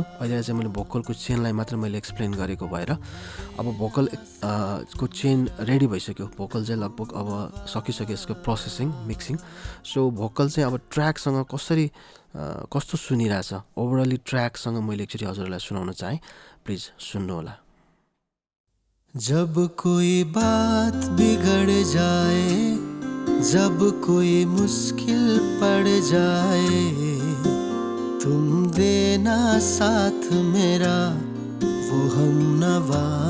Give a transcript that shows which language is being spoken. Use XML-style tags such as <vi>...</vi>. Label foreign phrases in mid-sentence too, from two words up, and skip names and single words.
<ne>अहिले चाहिँ मैले भोकलको चेनलाई मात्र मैले एक्सप्लेन गरेको भएर अब भोकल को</ne> <en>chain ready</en> <ne>भइसक्यो। भोकल चाहिँ लगभग अब सकिसक्यो यसको प्रोसेसिङ, मिक्सिङ। सो भोकल चाहिँ अब ट्र्याकसँग कस्तो सुनिरहेछ, ओभरअली ट्र्याकसँग मैले एकचोटि हजुरलाई सुनाउन चाहेँ। प्लिज सुन्नुहोला।</ne> <hi>जब कोई बात बिगड़ जाए, जब कोई मुश्किल पड़ जाए, तुम देना साथ मेरा वो हमनवा।</hi>